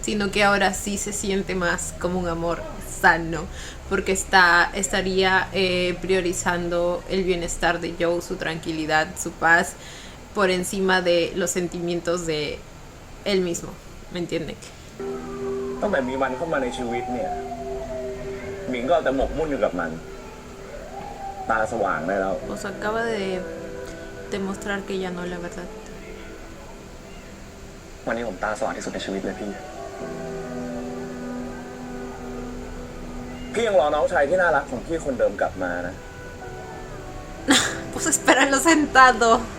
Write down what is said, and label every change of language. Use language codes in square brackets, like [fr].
[es] Sino que ahora sí se siente más como un amor sano, porque estaría priorizando el bienestar de Joe, su tranquilidad, su paz, por encima de los sentimientos de él mismo, ¿me entienden? [th] ตั้งแต่มีมันเข้ามาในชีวิตเนี่ยหมิงก็เอาแต่หมกมุ่นอยู่กับมัน ตาสว่างได้แล้ว [es] Os acaba de demostrar que ya no es la verdad. [th] วันนี้ผมตาสว่างที่สุดในชีวิตเลยพี่ พี่ยังรอน้องชายที่น่ารักของพี่คนเดิมกลับมานะ [es] Pues espéralo sentado.